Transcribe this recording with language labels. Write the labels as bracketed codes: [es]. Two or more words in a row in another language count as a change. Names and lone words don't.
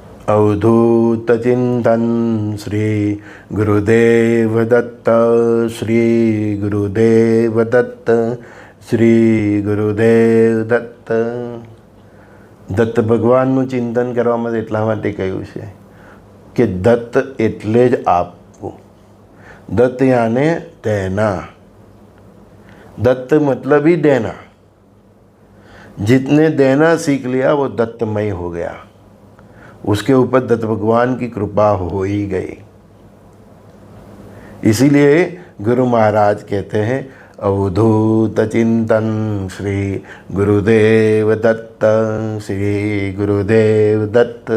[sa] अवधूत चिंतन श्री गुरुदेव दत्त, श्री गुरुदेव दत्त, श्री गुरुदेव दत्त। [gu] દત્ત ભગવાનનું ચિંતન કરવામાં એટલા માટે કહ્યું છે કે દત્ત એટલે જ આપવું। [hi] दत्त याने देना, दत्त मतलब ही देना। जितने देना सीख लिया वो दत्तमय हो गया, उसके ऊपर दत्त भगवान की कृपा हो ही गई। इसीलिए गुरु महाराज कहते हैं अवधूत चिंतन श्री गुरुदेव दत्त, श्री गुरुदेव दत्त।